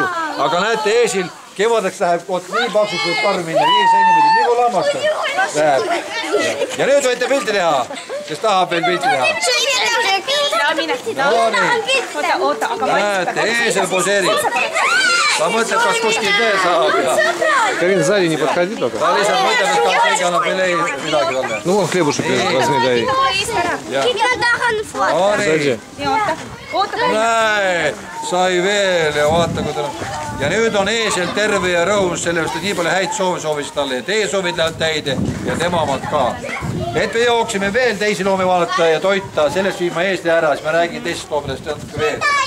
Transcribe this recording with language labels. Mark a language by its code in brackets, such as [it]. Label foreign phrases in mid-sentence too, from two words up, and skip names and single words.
[et] Aga näete, eesil kevadeks läheb nii paksuks võib karv minna, 5 centimeetrit, nii kui lammastab. Ja nüüd võite pilti teha, kes tahab veel pilti teha. Näete, eesel poseerib. Ta mõtleb, kas kuskil veel saab. [ru] Карин, сзади не подходи только. [et] Ta lihtsalt mõtleb, et kas keegi annab veel midagi talle. [ru] Ну, вон хлебушек возьми, дай. Сзади. [et] Näe, sai veel ja vaata, kui ta on. Ja nüüd on eesel terve ja rõhus, sellepärast, et nii palju häid soovis talle ja teie soovid lähevad täide ja tema omad ka. Et me jooksime veel teisi loomi vaadata ja toita, sellest viima eesli ära, siis ma räägin teisest loomidest natuke veel.